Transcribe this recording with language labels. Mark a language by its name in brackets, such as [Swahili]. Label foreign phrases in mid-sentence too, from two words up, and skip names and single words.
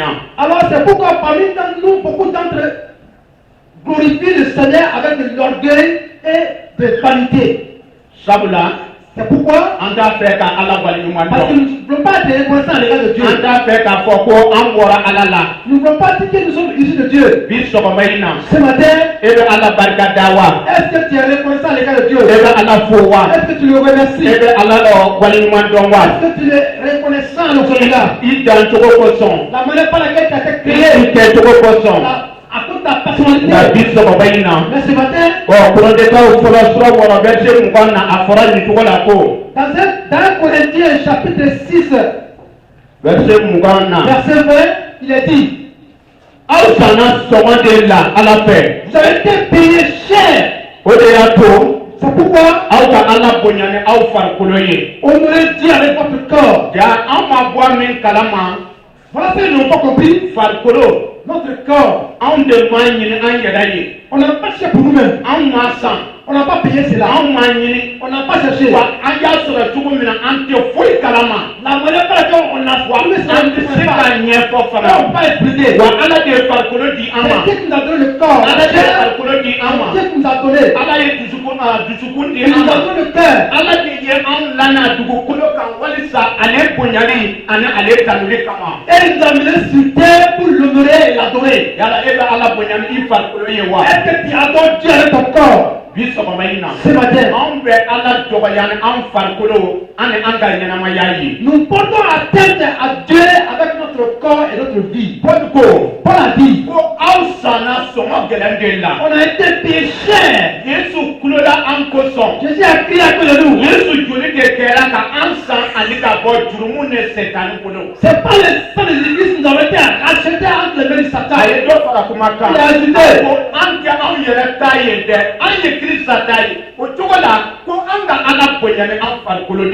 [French] Alors c'est pourquoi parmi nous beaucoup d'entre eux glorifient le Seigneur avec de l'orgueil et de vanité. [Bambara] Sabula. [French] C'est pourquoi [Bambara] an t'a fɛ ka Ala waleɲuman [French] parce que [Bambara] dɔn. [French] nous ne voulons pas être reconnaissants à l'égard de Dieu. [Bambara] An t'a fɛ k'a fɔ ko an bɔra Ala la. [French] Nous ne voulons pas dire que nous sommes issus de Dieu. [Bambara] Bi sɔgɔma in na. [French] Ce matin, [Bambara] I bɛ Ala barika da wa. [French] est-ce que tu es reconnaissant à l'égard de Dieu? [Bambara] I bɛ Ala fo wa. [French] Est-ce que tu le remercies? [Bambara] I bɛ Ala waleɲuman dɔn wa. [French] Est-ce que tu es reconnaissant à son égard? [Bambara] I dancogo kosɔn. [French] La manière par laquelle tu as été [Bambara] I [French] créé, [Bambara] kɛcogo kosɔn. [French] à cause de ta personnalité. [Bambara] Nka bi sɔgɔma in na. [French] Mais ce matin, [Bambara] Kɔrɔdekaw fɔlɔ sura wɔɔrɔ verset 20 na a fɔra nin cogo la ko. [French] dans 1 Corinthiens chapitre 6, [Bambara] Verset 20 na. [French] verset 20, il est dit, [Bambara] Aw sanna sɔngɔ de la Ala fɛ. [French] vous avez été payé cher. [Bambara] O de y'a to [French] C'est pourquoi [Bambara] aw ka Ala bonya ni aw farikolo ye. [French] honorez Dieu avec votre corps. [Bambara] Ja an ma bɔ min kalama [French] Voilà ce que nous n'avons pas compris. [Bambara] farikolo [French] Notre corps, [Bambara] anw de m'a ɲini an yɛrɛ ye. [French] on n'a pas cherché pour nous-mêmes. [Bambara] Anw m'a san. [French] On n'a pas payé cela. [Bambara] Anw m'a ɲini. [French] On n'a pas cherché. [Bambara] Wa an y'a sɔrɔ cogo min na an tɛ foyi kalama. [French] La manière par laquelle on a [Bambara] Wa [French] trouvé ça, [Bambara] an [French] on [Bambara] tɛ [French] ne se sait [Bambara] ka [French] pas. [Bambara] ɲɛfɔ [French] On [Bambara] fana. [French] n'a pas expliqué. [Bambara] Wa Ala de ye farikolo di an ma. [French] C'est Dieu qui nous a donné le corps. [Bambara] Ala de ye [French] C'est [Bambara] farikolo di an ma. [French] Dieu qui nous a donné. [Bambara] Ala ye dusukun di [French] Il [Bambara] an [French] nous a [Bambara] ma. [French] donné le cœur. [Bambara] Ala de ye an lana dugukolo kan walisa ale bonyali ani ale tanuli kama. [French] Et il nous a amené sur terre pour l'honorer et l'adorer. [Bambara] Yala e bɛ Ala bonyali i farikolo ye wa. [French] Est-ce que tu adores Dieu avec ton corps? [Bambara] Bi sɔgɔma in na. [French] Ce matin, [Bambara] Anw bɛ Ala dɔgɔya ni an farikolo ani an ka ɲɛnamaya ye. [French] nous portons atteinte à Dieu avec notre corps et notre vie. [Bambara] Paul ko [French] Paul a dit, [Bambara] ko aw sanna sɔngɔ gɛlɛn de la. [French] on a été payé cher. [Bambara] Yesu kulola an kosɔn. [French] Jésus a crié à cause de nous. [Bambara] Yesu joli de kɛra ka an san ani ka bɔ jurumu ni Sɛtani bolo. [French] C'est pas le sang des églises qui nous ont été rachetés entre les mains du Satan. [Bambara] A ye dɔ fara kuma kan. [French] Il a ajouté. [Bambara] Ko an tɛ anw yɛrɛ ta ye dɛ an ye Kirista ta ye. O cogo la ko an ka Ala bonya ni an farikolo de